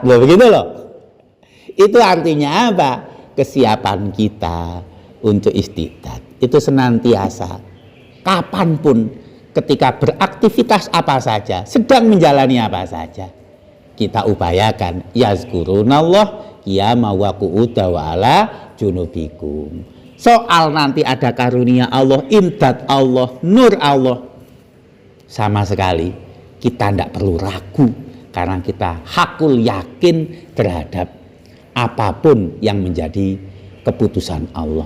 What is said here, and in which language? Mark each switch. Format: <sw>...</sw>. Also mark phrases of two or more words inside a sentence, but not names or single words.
<id>Loh, begitu loh. Itu artinya apa? Kesiapan kita untuk istiqdat itu senantiasa, kapanpun, ketika beraktivitas apa saja, sedang menjalani apa saja, kita upayakan</id> <ar>يذكرون الله قياما وقعودا وعلى جنوبكم.</ar> <id>Soal nanti ada karunia Allah, imdad Allah, nur Allah, sama sekali kita tidak perlu ragu, karena kita</id> <ar>حق اليقين</ar> <id>terhadap apapun yang menjadi keputusan Allah.</id>